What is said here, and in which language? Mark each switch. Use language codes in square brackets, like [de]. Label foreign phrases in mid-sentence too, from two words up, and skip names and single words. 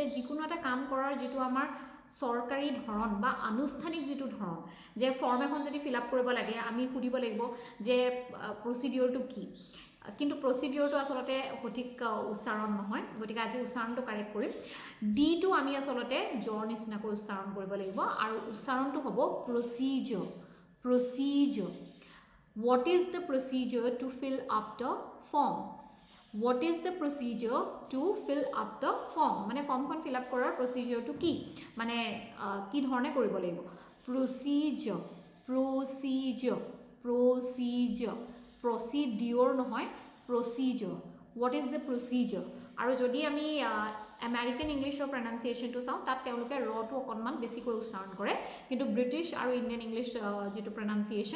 [as] যিকোনো এটা কাম কৰাৰ যিটো আমাৰ চৰকাৰী ধৰণ বা আনুষ্ঠানিক যিটো ধৰণ যে ফৰ্ম এখন যদি [en] fill up [as] কৰিব লাগে আমি সুধিব লাগিব যে প্ৰচিডিউৰটো কি কিন্তু প্ৰচিডিউৰটো আচলতে সঠিক উচ্চাৰণ নহয় গতিকে আজি উচ্চাৰণটো কাৰেক্ট কৰিম ডিটো আমি আচলতে জৰ নিচিনাকৈ উচ্চাৰণ কৰিব লাগিব আৰু উচ্চাৰণটো হ'ব [en] procedure procedure What is the procedure to fill up the form? What is the procedure to fill up the form? [as] মানে ফৰ্মখন [en] fill up [as] কৰাৰ procedure কি মানে কি ধৰণে কৰিব লাগিব [en] procedure procedure procedure procedure [as] নহয় [en] procedure what is the procedure [as] আৰু যদি আমি আমেৰিকান ইংলিছৰ প্ৰনাউন্সিয়েশ্যনটো চাওঁ তাত তেওঁলোকে ৰটো অকণমান বেছিকৈ উচ্চাৰণ কৰে কিন্তু ব্ৰিটিছ আৰু [en] Indian English [as] যিটো প্ৰনাউন্সিয়েশ্যন